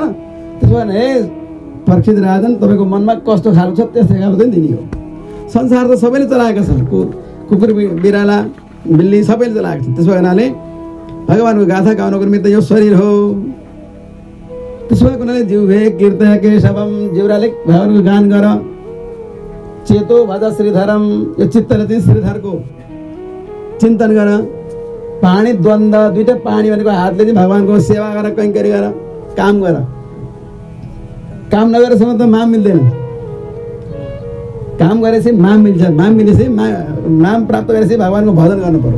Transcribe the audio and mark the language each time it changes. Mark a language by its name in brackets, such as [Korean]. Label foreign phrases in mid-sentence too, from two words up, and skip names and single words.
[Nepali] त्यसो भने हे परीक्षित राजन, तपाईँको मनमा कस्तो खालको छ त्यस्तै खालको चाहिँ दिने हो। संसार त सबैले चलाएका छन्, कुकुर बिराला बिल्ली सबैले चलाएका छन्। त्यसो हुनाले भगवानको गाथा गाउनको निमित्त यो शरीर हो। त्यसो भएको हुनाले [Sanskrit] जिह्वे कीर्त केशवम, [Nepali] जिउराले भगवानको गान गर। [Sanskrit] चेतो भज श्रीधरम, [Nepali] यो चित्तले चाहिँ श्रीधरको चिन्तन गर। पानी द्वन्द्व, दुईटा पानी भनेको हातले चाहिँ भगवानको सेवा गर, कैङ्करी गर, काम गर। काम नगरेसम्म त माम मिल्दैन। काम गरेपछि माम मिल्छ, माम मिलेपछि नाम प्राप्त गरेपछि भगवानको भजन गर्नु पर्यो।